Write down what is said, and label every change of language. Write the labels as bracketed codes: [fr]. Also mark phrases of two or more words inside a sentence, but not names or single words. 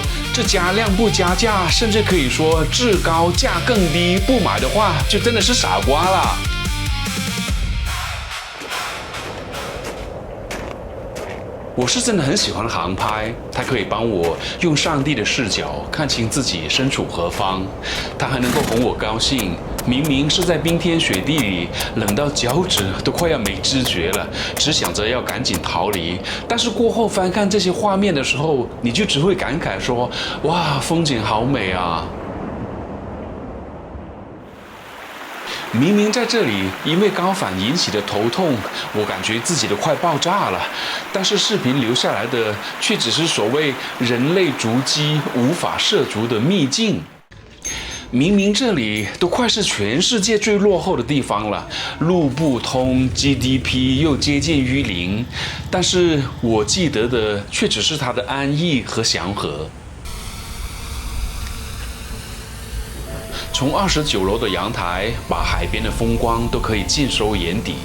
[zh] 這加量不加價，甚至可以說質高價更低，不買的話就真的是傻瓜了。我是真的很喜歡航拍，它可以幫我用上帝的視角看清自己身處何方，它還能夠哄我高興。明明是在冰天雪地裡，冷到腳趾都快要沒知覺了，只想着要趕緊逃離。但是過後翻看這些畫面的時候，你就只會感慨說：哇，風景好美啊！明明在這裡因為高反引起的頭痛，我感覺自己都快爆炸了，但是視頻留下來的卻只是所謂人類足跡無法涉足的秘境。明明這裡都快是全世界最落後的地方了，路不通 ，GDP 又接近於零，但是我記得的卻只是它的安逸和祥和。從29樓的陽台，把海邊的風光都可以盡收眼底。